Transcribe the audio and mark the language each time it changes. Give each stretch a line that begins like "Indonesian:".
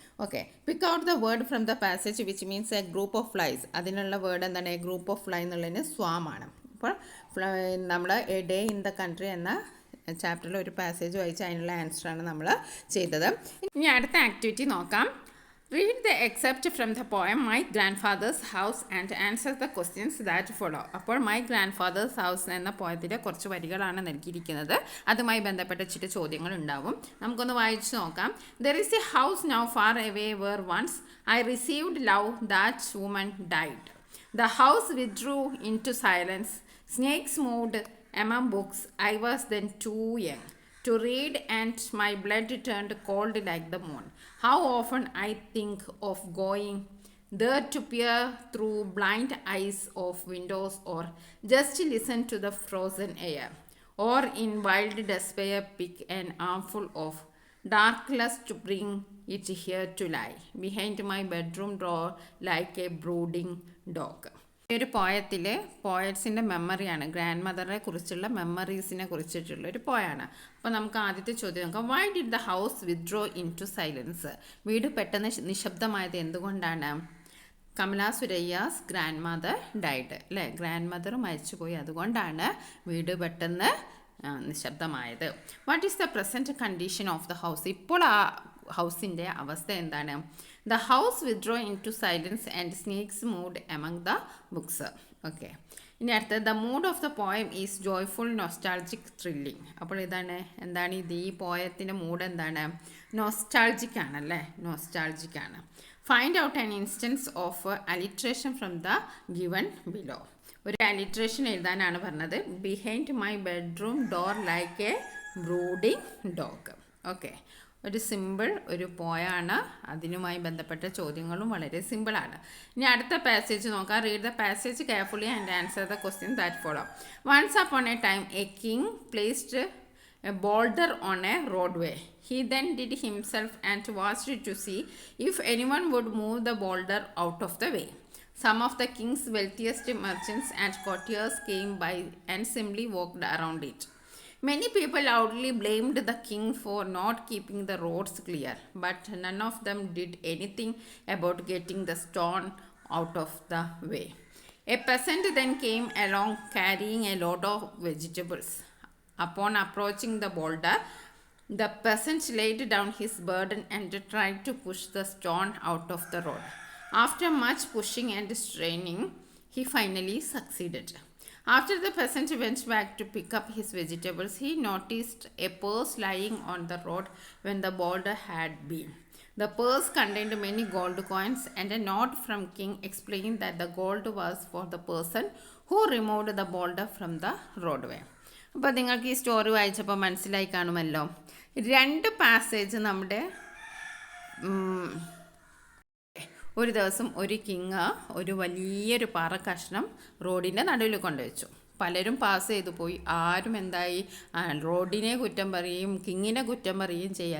English: Okay, pick out the word from the passage which means a group of flies.
Malayalam: അതിനുള്ള word എന്താണ്? A group of fly എന്നുള്ളതിന് സ്വാം ആണ്. അപ്പോൾ നമ്മൾ A day in the country എന്ന ചാപ്റ്ററിൽ ഒരു പാസേജ് വായിച്ച് അതിനുള്ള ആൻസറാണ് നമ്മൾ ചെയ്തത്. ഇനി അടുത്ത ആക്ടിവിറ്റി നോക്കാം.
English: Read the excerpt from the poem My Grandfather's House and answer the questions that follow.
Malayalam: അപ്പോൾ മൈ ഗ്രാൻഡ് ഫാദേഴ്സ് ഹൗസ് എന്ന പോയത്തിലെ കുറച്ച് വരികളാണ് നൽകിയിരിക്കുന്നത്. അതുമായി ബന്ധപ്പെട്ട ചില ചോദ്യങ്ങൾ ഉണ്ടാവും. നമുക്കൊന്ന് വായിച്ചു നോക്കാം.
English: There is a house now far away where once I received love, that woman died. The house withdrew into silence. Snakes moved among books. I was then too young to read, and my blood turned cold like the moon. How often I think of going there to peer through blind eyes of windows, or just listen to the frozen air, or in wild despair pick an armful of darkness to bring it here to lie behind my bedroom door like a brooding dog.
Malayalam: ഈ ഒരു പോയത്തിൽ പോയറ്റ്സിൻ്റെ മെമ്മറിയാണ്, grand മദറിനെ കുറിച്ചുള്ള മെമ്മറീസിനെ കുറിച്ചിട്ടുള്ള ഒരു പോയാണ്. അപ്പോൾ നമുക്ക് ആദ്യത്തെ ചോദ്യം നോക്കാം.
English: Why did the house withdraw in to silence?
Malayalam: വീട് പെട്ടെന്ന് നിശബ്ദമായത് എന്തുകൊണ്ടാണ്?
English: Kamala Suraiyya's grandmother died,
Malayalam: അല്ലേ? ഗ്രാൻഡ് മദർ മരിച്ചുപോയി, അതുകൊണ്ടാണ് വീട് പെട്ടെന്ന് നിശബ്ദമായത്.
English: What is the present condition of the house?
Malayalam: ഇപ്പോൾ ആ ഹൗസിൻ്റെ അവസ്ഥ എന്താണ്?
English: The house withdrew into silence and snakes moved among the books. Okay,
Malayalam: ഇനി അടുത്ത
English: The mood of the poem is joyful nostalgic thrilling.
Malayalam: അപ്പോൾ എന്താണ് ഇത്? ഈ പോയത്തിൻ്റെ മൂഡ് എന്താണ്? നൊസ്റ്റാൾജിക് ആണല്ലേ, നൊസ്റ്റാൾജിക് ആണ്.
English: Find out an instance of alliteration from the given below.
Malayalam: ഒരു അലിട്രേഷൻ എഴുതാനാണ് പറഞ്ഞത്.
English: Behind my bedroom door like a brooding dog.
Malayalam: Okay, ഒരു സിമ്പിൾ ഒരു പോയാണ്. അതിനുമായി ബന്ധപ്പെട്ട ചോദ്യങ്ങളും വളരെ സിമ്പിളാണ്. ഇനി അടുത്ത പാസേജ് നോക്കാം.
English: Read the passage carefully and answer the question that follow. Once upon a time a king placed a boulder on a roadway. He then did himself and watched to see if anyone would move the boulder out of the way. Some of the king's wealthiest merchants and courtiers came by and simply walked around it. Many people loudly blamed the king for not keeping the roads clear, but none of them did anything about getting the stone out of the way. A peasant then came along carrying a load of vegetables. Upon approaching the boulder, the peasant laid down his burden and tried to push the stone out of the road. After much pushing and straining, he finally succeeded. After the peasant went back to pick up his vegetables, he noticed a purse lying on the road when the boulder had been. The purse contained many gold coins, and a note from king explained that the gold was for the person who removed the boulder from the roadway.
Malayalam: അപ്പോൾ നിങ്ങൾക്ക് ഈ story വായിച്ചപ്പോൾ മനസ്സിലായി കാണുമല്ലോ. രണ്ട് passage നമ്മുടെ ഒരു ദിവസം ഒരു കിങ് ഒരു വലിയൊരു പാറ കഷ്ണം റോഡിൻ്റെ നടുവിൽ കൊണ്ടുവച്ചു. പലരും പാസ് ചെയ്തു പോയി. ആരും എന്തായി റോഡിനെ കുറ്റം പറയും, കിങ്ങിനെ കുറ്റം പറയുകയും ചെയ്യും.